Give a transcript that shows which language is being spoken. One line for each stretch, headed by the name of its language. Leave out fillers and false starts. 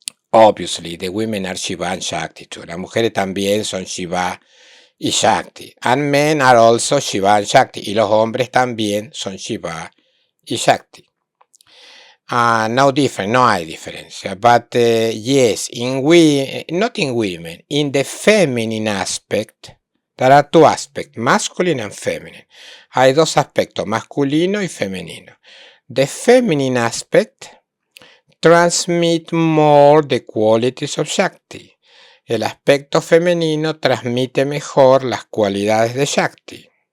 English: Obviously, the women are Shiva and Shakti too.
Spanish: Las mujeres también son Shiva y Shakti.
English: And men are also Shiva and Shakti.
Spanish: Y los hombres también son Shiva y Shakti.
English: No different,
Spanish: no hay diferencia.
English: But yes, not in women, in the feminine aspect, there are two aspects, masculine and feminine.
Spanish: Hay dos aspectos, masculino y femenino.
English: The feminine aspect transmit more the qualities of Shakti.
Spanish: El aspecto femenino transmite mejor las cualidades de Shakti.